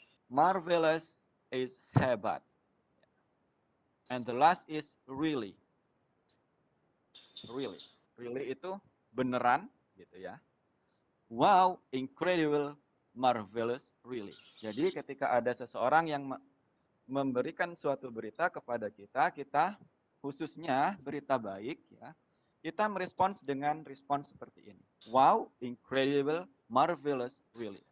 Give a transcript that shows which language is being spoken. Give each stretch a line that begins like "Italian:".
English: Marvelous is hebat. And the last is really. Really.
Indonesian: Really itu beneran, gitu ya.
English: Wow, incredible, marvelous, really.
Indonesian: Jadi ketika ada seseorang yang memberikan suatu berita kepada kita, kita khususnya berita baik, ya, kita merespons dengan respons seperti ini.
English: Wow, incredible, marvelous, really.